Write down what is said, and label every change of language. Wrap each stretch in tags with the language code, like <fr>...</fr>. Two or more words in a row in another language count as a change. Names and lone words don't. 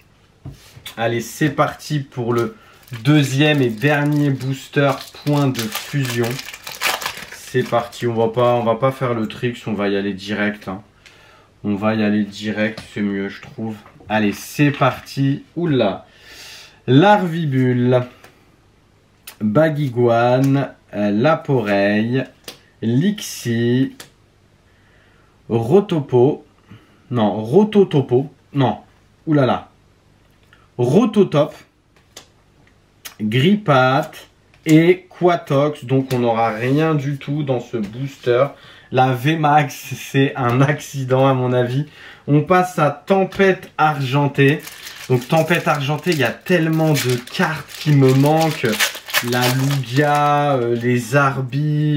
<fr>Allez, c'est parti pour le deuxième et dernier booster point de fusion. C'est parti. On va pas faire le trick. On va y aller direct. Hein. On va y aller direct. C'est mieux, je trouve. Allez, c'est parti. Oula. Larvibule. Baguiguane. Laporeille. Lixi, Rotopo, non, Rototopo, non, oulala, Rototop, Grippat et Quatox. Donc on n'aura rien du tout dans ce booster. La VMAX, c'est un accident à mon avis. On passe à Tempête Argentée. Donc Tempête Argentée, il y a tellement de cartes qui me manquent. La Lugia, les Arbis...</fr>